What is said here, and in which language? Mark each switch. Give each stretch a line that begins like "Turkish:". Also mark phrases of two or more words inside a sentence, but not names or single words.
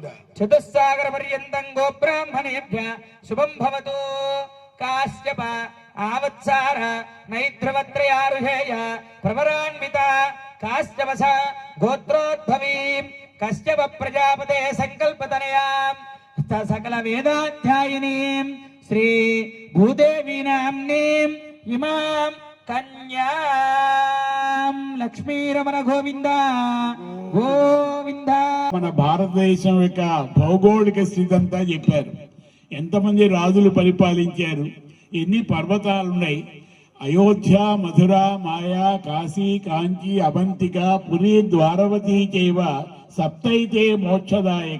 Sanskrit: चतुस्सागर पर्यन्तं गो ब्राह्मणेभ्यः शुभं भवतु काश्यप आवत्सार नैद्रवत्रयारुषेय प्रवरान्विता काश्यपस गोत्रोद्भवीं कश्यप प्रजापते संकल्पतनयां सकल वेदाध्यायिनीं श्री भूदेवी नाम्नीं इमां కన్యాం
Telugu: లక్ష్మీరమణ గోవింద గోవింద. మన భారతదేశం యొక్క భౌగోళిక స్థితి అంతా చెప్పారు. ఎంతమంది రాజులు పరిపాలించారు, ఎన్ని పర్వతాలు ఉన్నాయి.
Sanskrit: अयोध्या, मधुर, माया, काशी, काञ्चि, अवन्तिक, पुरि, द्वारवती चैव सप्तैते मोक्षदायक.